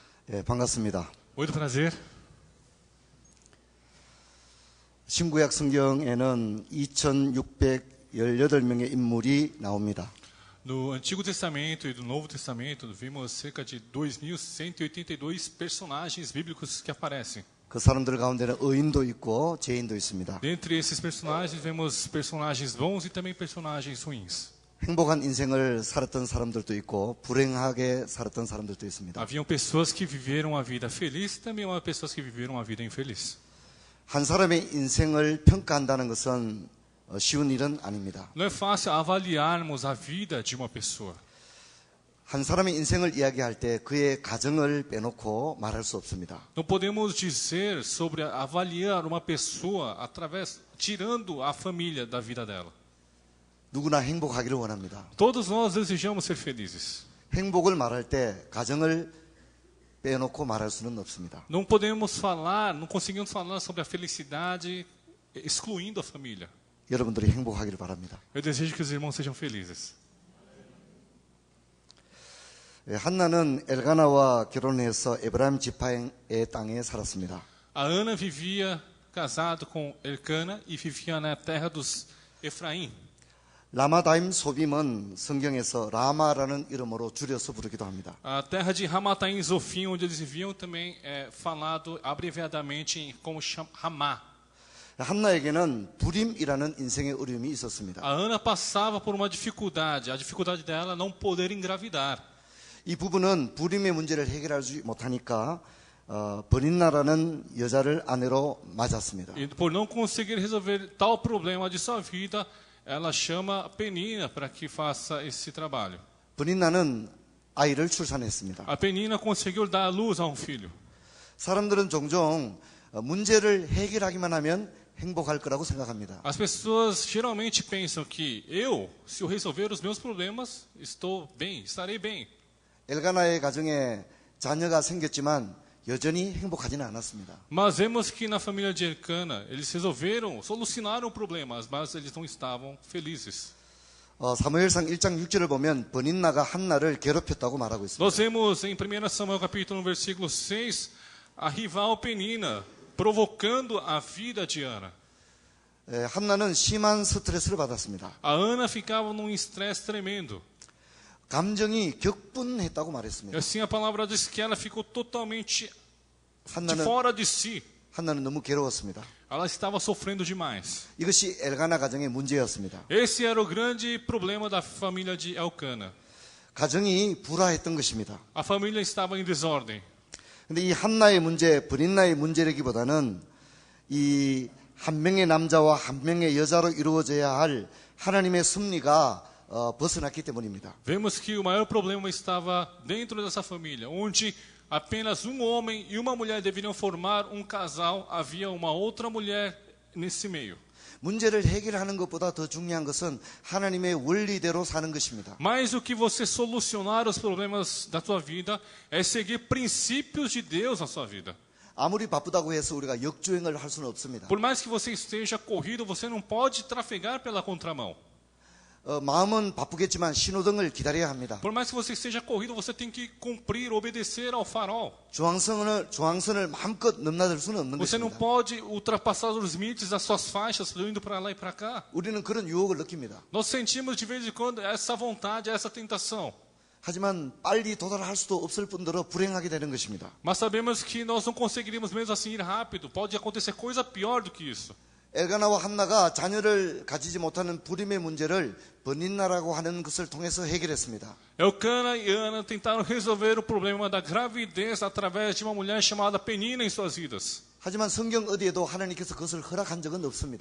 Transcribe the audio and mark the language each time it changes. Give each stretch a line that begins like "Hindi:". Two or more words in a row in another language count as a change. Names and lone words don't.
Korean: 예, 반갑습니다.
Portuguese: Muito prazer.
Korean: 신구약 성경에는 2618명의 인물이 나옵니다.
Portuguese: No Antigo Testamento e do Novo Testamento, vimos cerca de 2.182 personagens bíblicos que aparecem.
Korean: 그 사람들 가운데는 의인도 있고 죄인도 있습니다.
Portuguese: Dentre esses personagens, vemos personagens bons e também personagens ruins.
Korean: 행복한 인생을 살았던 사람들도 있고 불행하게 살았던 사람들도 있습니다.
Portuguese: Haviam pessoas que viveram a vida feliz e também pessoas que viveram a vida infeliz.
Korean: 한 사람의 인생을 평가한다는 것은 쉬운 일은 아닙니다.
Portuguese: Não é fácil avaliarmos a vida de uma pessoa.
Korean: 한 사람의 인생을 이야기할 때 그의 가정을 빼놓고 말할 수 없습니다.
Portuguese: Não podemos dizer sobre avaliar uma pessoa tirando a família da vida dela.
Korean: 누구나 행복하기를 원합니다.
Portuguese: Todos nós desejamos ser felizes.
Korean: 행복을 말할 때 가정을 빼놓고 말할 수는 없습니다.
Portuguese: Não podemos falar, não conseguimos falar sobre a felicidade excluindo a família.
Korean: 여러분들이 행복하기를 바랍니다.
Portuguese: Eu desejo que os irmãos sejam felizes.
Korean: 한나는 엘가나와 결혼해서 에브라임 지파의 땅에 살았습니다.
Portuguese: A Ana vivia casado com Elcana e vivia na terra dos Efraim.
Korean: 라마다임 소빔은 성경에서 라마라는 이름으로 줄여서 부르기도 합니다.
Portuguese: A terra de Ramataim e Zofim, onde eles viviam, também é falado abreviadamente como Ramá.
Korean: 한나에게는 불임이라는 인생의 어려움이 있었습니다.
Portuguese: A Ana passava por uma dificuldade. A dificuldade dela não poder engravidar.
Korean: 이 부부는 불임의 문제를 해결하지 못하니까 버린나라는 여자를 아내로 맞았습니다.
Portuguese: E por não conseguir resolver tal problema de sua vida, ela chama Penina para que faça esse trabalho.
Korean: 버린나는 아이를 출산했습니다.
Portuguese: A Penina conseguiu dar luz a um filho.
Korean: 사람들은 종종 문제를 해결하기만 하면 행복할 거라고 생각합니다.
Portuguese: As pessoas geralmente pensam que se eu resolver os meus problemas, estarei bem.
Korean: 엘가나의 가정에 자녀가 생겼지만 여전히 행복하지는 않았습니다.
Portuguese: Mas vemos que na família de Elcana, eles solucionaram problemas, mas eles não estavam felizes.
Korean: 사무엘상 1장 6절을 보면 버닌나가 한나를 괴롭혔다고 말하고 있습니다.
Portuguese: Nós vemos em 1 Samuel capítulo 1, versículo 6, a rival Penina provocando a vida de Ana.
Korean: 한나는 심한 스트레스를 받았습니다.
Portuguese: A Ana ficava num estresse tremendo.
Korean: 감정이 격분했다고
Portuguese: E
Korean: 말했습니다.
Portuguese: assim a palavra diz que ela ficou totalmente de
Korean: 한나는,
Portuguese: fora de si.
Korean: 한나는 너무 괴로웠습니다.
Portuguese: Ela estava sofrendo demais.
Korean: 이것이 엘가나 가정의 문제였습니다.
Portuguese: Esse era o grande problema da família de Elcana.
Korean: 가정이 불화했던 것입니다.
Portuguese: A família estava em desordem.
Korean: 근데 이 한나의 문제, 브린나의 문제라기보다는 이 한 명의 남자와 한 명의 여자로 이루어져야 할 하나님의 섭리가 벗어났기 때문입니다.
Portuguese: Vemos que o maior problema estava dentro dessa família, onde apenas um homem e uma mulher deveriam formar um casal, havia uma outra mulher nesse meio.
Korean: 문제를 해결하는 것보다 더 중요한 것은 하나님의 원리대로 사는 것입니다.
Portuguese: Mas o que você solucionar os problemas da tua vida é seguir princípios de Deus na sua vida.
Korean: 아무리 바쁘다고 해서 우리가 역주행을 할 수는 없습니다.
Portuguese: Por mais que você esteja corrido, você não pode trafegar pela contramão.
Korean: 마음은 바쁘겠지만 신호등을 기다려야 합니다.
Portuguese: Por mais que você esteja corrido, você tem que cumprir, obedecer ao farol.
Korean: 중앙선을 마음껏 넘나들 수는 없는
Portuguese: Você não
Korean: 것입니다.
Portuguese: pode ultrapassar os limites das suas faixas, indo para lá e para cá.
Korean: 우리는 그런 유혹을 느낍니다.
Portuguese: Nós sentimos de vez em quando essa vontade, essa tentação.
Korean: 하지만 빨리 도달할 수도 없을 뿐더러 불행하게 되는 것입니다.
Portuguese: Mas sabemos que nós não conseguiríamos mesmo assim ir rápido. Pode acontecer coisa pior do que isso.
Korean: 엘가나와 한나가 자녀를 가지지 못하는 불임의 문제를 버닌나라고 하는 것을 통해서 해결했습니다.
Portuguese: Elcana e Ana tentaram resolver o problema da gravidez através de uma mulher chamada Penina em suas vidas.
Korean: 하지만 성경 어디에도 하나님께서 그것을 허락한 적은 없습니다.